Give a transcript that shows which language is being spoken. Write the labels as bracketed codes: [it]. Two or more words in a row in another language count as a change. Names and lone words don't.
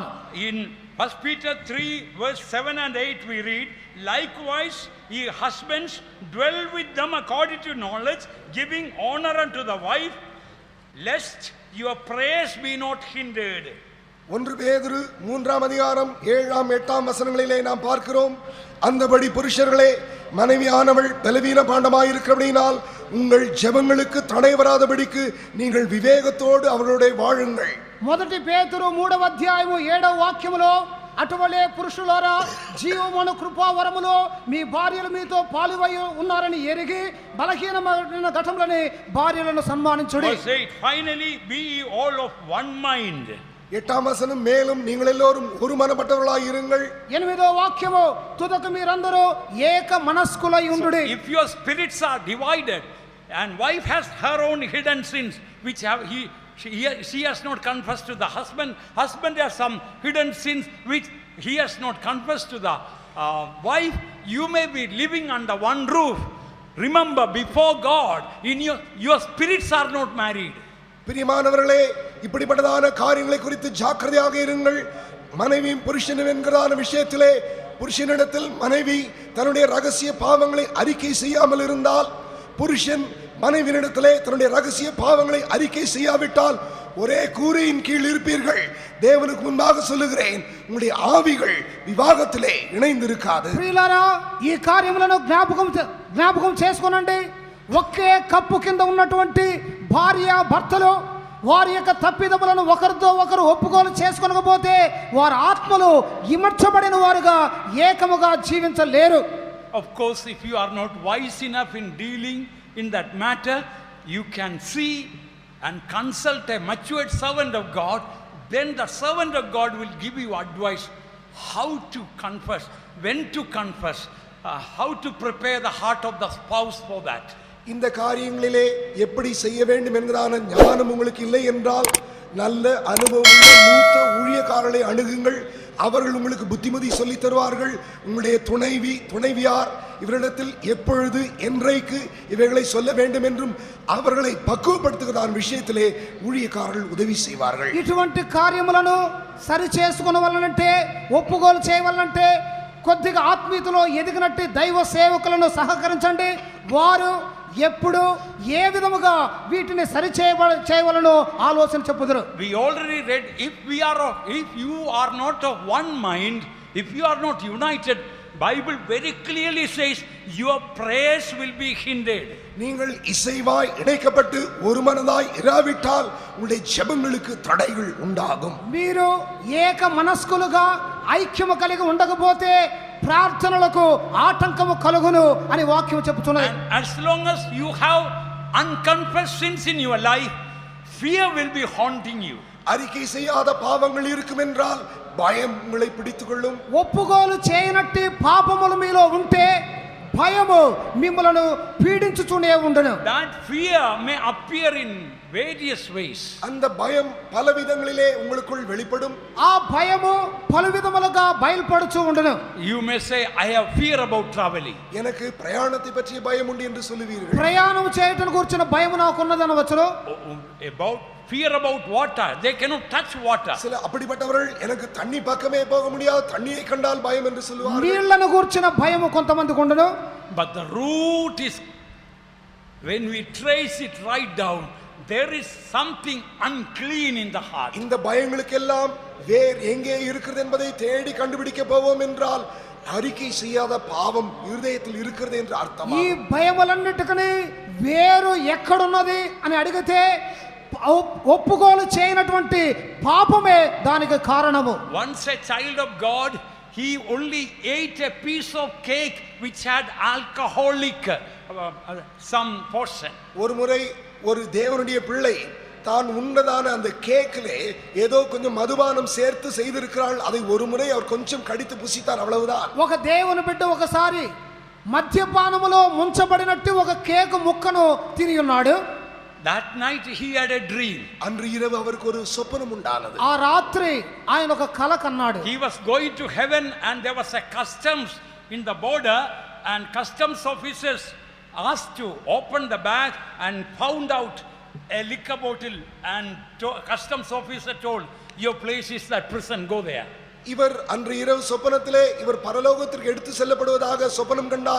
[en] In 1 Peter 3 verse 7 and 8 we read, likewise ye husbands dwell with them according to knowledge, giving honor unto the wife, lest your prayers be not hindered. [ta] 1 பேதுரு 3ஆம் அதிகாரம் 7ஆம் 8ஆம் வசனங்களிலே நாம் பார்க்கிறோம், அந்தபடி புருஷர்களே மனைவியானவள் பலவீன பாண்டமாயிருக்கிறபடியினால் உங்கள் ஜெபங்களுக்கு தடை வராதபடிக்கு நீங்கள் விவேகத்தோடு அவர்களுடைய வாழுங்கள். [te] 1 పేతురు 3వ అధ్యాయము 7వ వాక్యములో, అటువలే పురుషులారా జీవమును కృపావరములో మీ భార్యలు మీతో పాలువై ఉన్నారని ఎరిగి బలహీనమైన ఘటములని భార్యలను సన్మానించుడి. [en] Verse 8, finally be ye all of one mind. [ta] 8ஆம் வசனம், மேலும் நீங்கள் எல்லோரும் ஒரு மனப்பட்டவர்களாய் இருங்கள். [te] 8వ వాక్యము, తుదకు మీరందరూ ఏక మనస్కులై ఉండుడి. [en] If your spirits are divided and wife has her own hidden sins which she has not confessed to the husband has some hidden sins which he has not confessed to the wife, you may be living under one roof. Remember, before God, in your spirits are not married. [ta] பிரியமானவர்களே, இப்படிப்பட்டதான காரியங்களை குறித்து ஜாக்கிரதையாக இருங்கள். மனைவியும் புருஷனும் என்கிறதான விஷயத்திலே புருஷனிடத்தில் மனைவி தன்னுடைய ரகசிய பாவங்களை அறிக்கை செய்யாமல் இருந்தால், புருஷன் மனைவியிடத்திலே தன்னுடைய ரகசிய பாவங்களை அறிக்கை செய்யாவிட்டால் ஒரே கூரையின் கீழ் இருப்பீர்கள். தேவனுக்கு முன்பாக சொல்லுகிறேன், உங்களுடைய ஆவிகள் விவாகத்திலே இணைந்திருக்காது. [te] ప్రియులారా, ఈ కార్యములను జ్ఞాపకం చేసుకోనండి. ఒకే కప్పు కింద ఉన్నటువంటి భార్య భర్తలు వారి యొక్క తప్పిదములను ఒకరితో ఒకరు ఒప్పుకోలు చేసుకోకపోతే వారి ఆత్మలు ఇమర్చబడిన వారుగా ఏకముగా జీవించలేరు. [en] Of course, if you are not wise enough in dealing in that matter, you can see and consult a matured servant of God. Then the servant of God will give you advice how to confess, when to confess, how to prepare the heart of the spouse for that. [ta] இந்த காரியங்களிலே எப்படி செய்ய வேண்டும் என்கிறான ஞானம் உங்களுக்கு இல்லை என்றால் நல்ல அனுபவமுள்ள மூத்த ஊழியக்காரர்களை அணுகுங்கள். அவர்கள் உங்களுக்கு புத்திமதி சொல்லி தருவார்கள். உங்களுடைய துணைவியார் இவரிடத்தில் எப்பொழுது என்றைக்கு இவைகளை சொல்ல வேண்டும் என்றும் அவர்களை பக்குவப்படுத்துகிற விஷயத்திலே ஊழியக்காரர்கள் உதவி செய்வார்கள். [te] ఇటువంటి కార్యములను సరి చేసుకొనవలనంటే ఒప్పుకోలు చేయవలనంటే కొద్దిగా ఆత్మీయతలో ఎదిగినట్టు దైవ సేవకులను సహకరించండి. వారు ఎప్పుడు ఏ విధముగా వీటిని సరి చేయవలనో ఆలోచన చెప్పుదురు. [en] We already read, if you are not of one mind, if you are not united, Bible very clearly says your prayers will be hindered. [ta] நீங்கள் இசைவாய் இணைக்கப்பட்டு ஒரு மனதாய் இராவிட்டால் உங்களுடைய ஜெபங்களுக்கு தடைகள் உண்டாகும். [te] మీరు ఏక మనస్కులుగా ఐక్యము కలిగి ఉండకపోతే ప్రార్థనలకు ఆటంకము కలుగును అని వాక్యం చెబుతున్నది. [en] And as long as you have unconfessed sins in your life, fear will be haunting you. [ta] அறிக்கை செய்யாத பாவங்கள் இருக்கும் என்றால் பயம் உங்களை பிடித்துக் கொள்ளும். [te] ఒప్పుకోలు చేయనట్టి పాపములు మీలో ఉంటే భయము మిమ్మలను పీడించుతూనే ఉండును. [en] That fear may appear in various ways. [ta] அந்த பயம் பல விதங்களிலே உங்களுக்குள் வெளிப்படும். [te] ఆ భయము పలు విధములుగా బయల్పడుచు ఉండును. [en] You may say, I have fear about traveling. [ta] எனக்கு பிரயாணத்தை பற்றிய பயம் உண்டு என்று சொல்லுவீர்கள். [te] ప్రయాణం చేయటం గురించిన భయం నాకున్నదనవచ్చును. [en] About fear about water, they cannot touch water. [ta] சில அப்படிப்பட்டவர்கள் எனக்கு தண்ணி பக்கமே போக முடியாது, தண்ணியை கண்டால் பயம் என்று சொல்லுவார்கள். [te] నీళ్లను గురించిన భయము కొంతమందికి ఉండును. [en] But the root is, when we trace it right down, there is something unclean in the heart. [ta] இந்த பயங்களுக்கெல்லாம் வேர் எங்கே இருக்கிறது என்பதை தேடி கண்டுபிடிக்க போவோம் என்றால் அறிக்கை செய்யாத பாவம் இருதயத்தில் இருக்கிறது என்று அர்த்தம். [te] ఈ భయములన్నిటికీ వేరు ఎక్కడున్నది అని అడిగితే ఒప్పుకోలు చేయనటువంటి పాపమే దానికి కారణము. [en] Once a child of God, he only ate a piece of cake which had alcoholic some portion. [ta] ஒரு முறை ஒரு தேவனுடைய பிள்ளை தான் உண்டதான அந்த கேக்கிலே ஏதோ கொஞ்சம் மதுபானம் சேர்த்து செய்திருக்கிறாள். அதை ஒரு முறை அவர் கொஞ்சம் கடித்து புசித்தார், அவ்வளவுதான். [te] ఒక దేవుని బిడ్డ ఒకసారి మద్యపానములో ముంచబడినట్టు ఒక కేక్ ముక్కను తిని ఉన్నాడు. [en] That night he had a dream. [ta] அன்று இரவு அவருக்கு ஒரு சொப்பனம் உண்டானது. [te] ఆ రాత్రి ఆయన ఒక కల కన్నాడు. [en] He was going to heaven and there was a customs in the border, and customs officers asked to open the bag and found out a liquor bottle, and customs officer told, your place is that prison, go there. [ta] இவர் அன்று இரவு சொப்பனத்திலே இவர் பரலோகத்திற்கு எடுத்து செல்லப்படுவதாக சொப்பனம் கண்டார்.